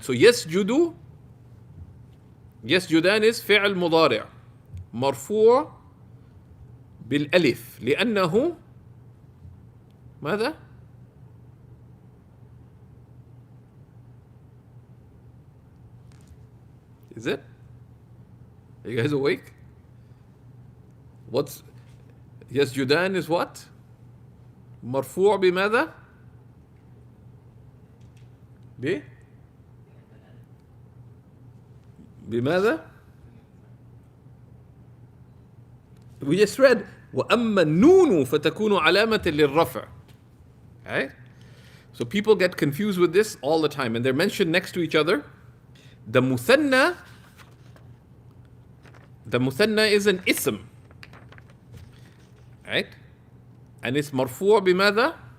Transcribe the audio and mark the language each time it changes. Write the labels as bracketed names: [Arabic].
[Arabic] So يسجدان is فعل مضارع مرفوع بالألف لأنه ماذا؟ [English] Is it? Are you guys awake? What's يسجدان is what? [Arabic] مرفوع بماذا؟ بماذا؟ [English] We just read [Arabic] وأما النون فتكون علامة للرفع. [English] Right? So people get confused with this all the time and they're mentioned next to each other. The muthanna is an ism. Right? And it's [Arabic] مرفوع بماذا؟